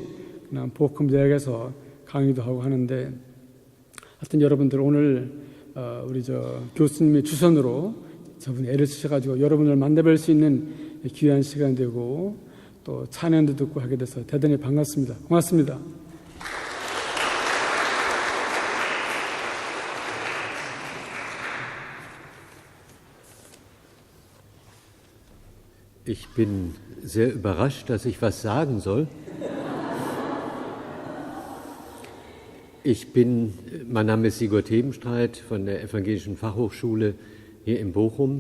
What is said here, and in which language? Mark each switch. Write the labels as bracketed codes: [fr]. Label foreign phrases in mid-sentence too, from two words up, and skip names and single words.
[ko] 그냥 보쿰 대학에서 강의도 하고 하는데, 하여튼 여러분들 오늘 우리 교수님의 주선으로 저분이 애를 쓰셔가지고 여러분을 만나뵐 수 있는 귀한 시간 되고 또 찬양도 듣고 하게 돼서 대단히 반갑습니다. 고맙습니다. [de] Ich bin sehr überrascht, dass ich was sagen soll. Mein Name ist Sigurd Hebenstreit von der Evangelischen Fachhochschule hier in Bochum.